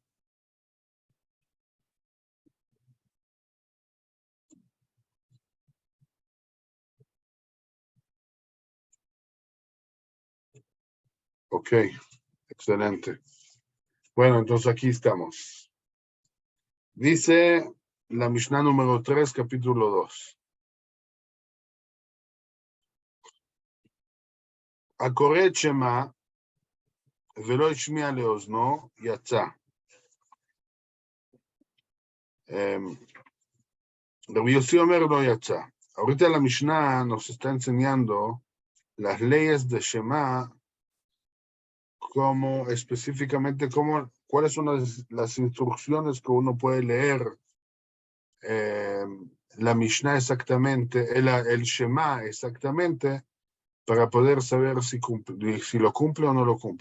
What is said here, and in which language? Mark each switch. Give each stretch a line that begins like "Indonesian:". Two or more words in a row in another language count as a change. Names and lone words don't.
Spanish: Ok, excelente. Bueno, entonces aquí estamos. Dice la Mishnah número 3, capítulo 2.
Hebrew: הקורא את שמה ולא השמיע לאוזנו, יצא. רבי יוסי אומר לא יצא.
Spanish: Ahorita la Mishnah nos está enseñando las leyes de Shema, como específicamente cuáles son las instrucciones que uno puede leer la Mishnah exactamente, el Shema exactamente, para poder saber si lo cumple o no lo cumple.